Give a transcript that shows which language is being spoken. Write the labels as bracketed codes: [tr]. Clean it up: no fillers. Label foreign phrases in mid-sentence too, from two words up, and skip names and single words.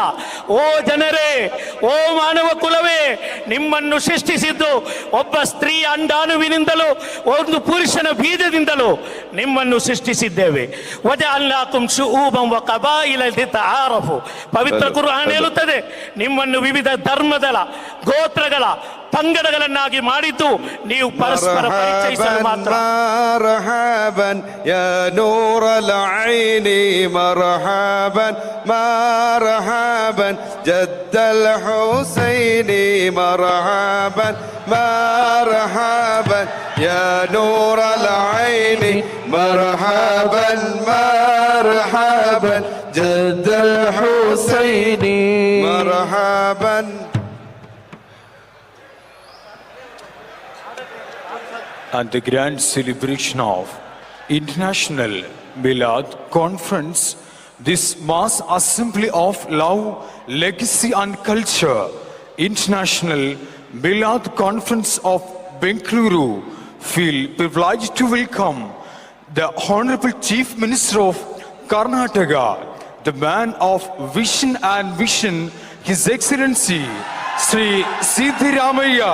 [kn] ಓ ಜನರೇ, ಓ ಮಾನವ ಕುಲವೇ, ನಿಮ್ಮನ್ನು ಸೃಷ್ಟಿಸಿದ್ದು ಒಬ್ಬ ಸ್ತ್ರೀ ಅಂಡಾಣುವಿನಿಂದಲೂ ಒಂದು ಪುರುಷನ ಬೀಜದಿಂದಲೂ ನಿಮ್ಮನ್ನು ಸೃಷ್ಟಿಸಿದ್ದೇವೆ. [ar] وجعلناكم شعوبا و قبائل لتعارفوا. [kn] ಪವಿತ್ರ ಕುರ್ಆನ್ ಹೇಳುತ್ತದೆ, ನಿಮ್ಮನ್ನು ವಿವಿಧ ಧರ್ಮಗಳ, ಗೋತ್ರಗಳ, ಪಂಗಡಗಳನ್ನಾಗಿ ಮಾಡಿದ್ದು ನೀವು ಪರಸ್ಪರ ಪರಿಚಯಿಸಲು ಮಾತ್ರ. [ar] مرحبا يا نور العين مرحبا مرحبا جد الحسين مرحبا مرحبا يا نور العين مرحبا مرحبا جد الحسين مرحبا. [en] And the grand celebration of International Milad Conference, this mass assembly of love, legacy and culture, International Milad Conference of Bengaluru, feel privileged to welcome the Honorable Chief Minister of Karnataka, the man of vision and vision, His Excellency Sri Siddaramaiah.